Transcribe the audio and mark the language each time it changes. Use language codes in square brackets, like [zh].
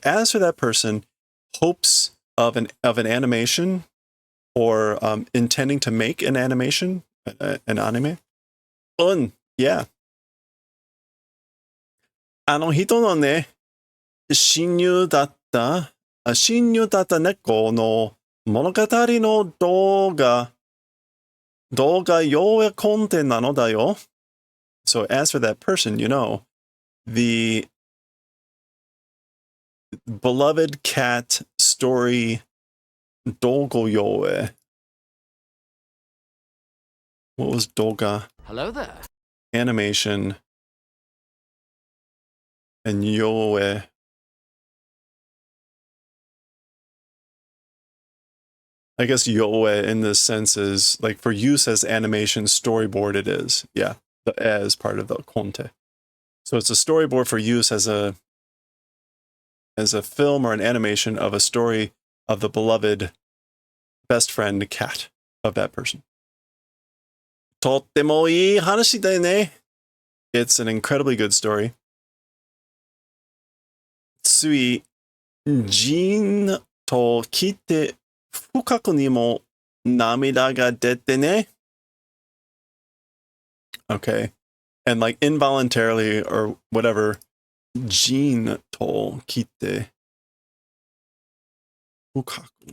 [en] As for that person, hopes of an animation or intending to make an animation, an anime. Yeah. [ja] あの人のね、親友だった猫の物語の動画用やコンテなのだよ。 [en] So as for that person, the beloved cat story Dogo Yoe. What was Doga? Hello there. Animation. And Yoe. I guess Yoe in this sense is like for use as animation storyboard it is. Yeah. The as part of the Conte. So it's a storyboard for use as a film or an animation of a story of the beloved best friend cat of that person. [ja] とってもいい話だよね. [en] It's an incredibly good story. [ja] つい、ジーンと来て深くにも涙が出てね. [en] Okay. And like involuntarily or whatever, [ja] ジーンと来て深く.